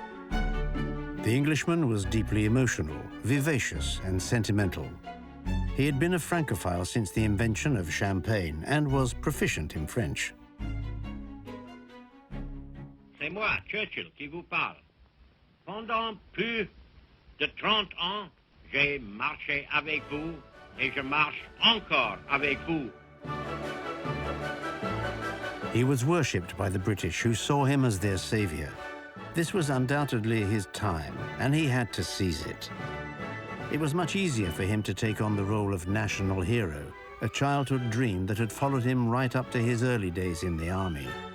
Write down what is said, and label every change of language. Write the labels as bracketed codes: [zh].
[en] The Englishman was deeply emotional, vivacious, and sentimental. He had been a Francophile since the invention of champagne and was proficient in French. [fr] C'est moi, Churchill, qui vous parle. Pendant plus de 30 ans, j'ai marché avec vous et je marche encore avec vous. [en] He was worshipped by the British, who saw him as their savior. This was undoubtedly his time, and he had to seize it. It was much easier for him to take on the role of national hero, a childhood dream that had followed him right up to his early days in the army.